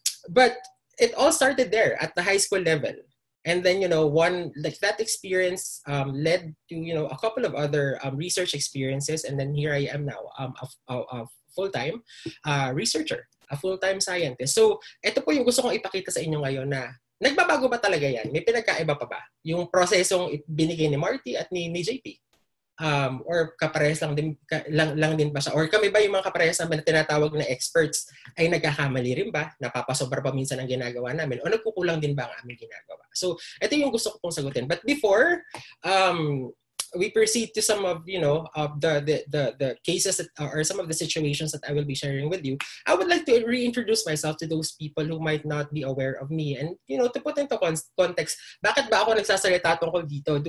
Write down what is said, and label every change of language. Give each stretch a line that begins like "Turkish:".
English: But it all started there at the high school level. And then, that experience led to, a couple of other research experiences. And then here I am now, a full-time researcher, a full-time scientist.
Filipino: So, ito po yung gusto kong ipakita sa inyo ngayon na nagbabago ba talaga yan? May pinagkaiba pa ba? Yung prosesong binigay ni Marty at ni JP? Or kaparehas lang din ba siya? Or kami ba yung mga kaparehas namin na tinatawag na experts ay nagkakamali rin ba? Napapasobra pa minsan ang ginagawa namin? O nagkukulang din ba ang aming ginagawa? So, ito yung gusto ko pong sagutin.
English: But before we proceed to some of, the cases that, or some of the situations that I will be sharing with you, I would like to reintroduce myself to those people who might not be aware of me.
Filipino: And, to put into context, bakit ba ako nagsasalita tungkol dito?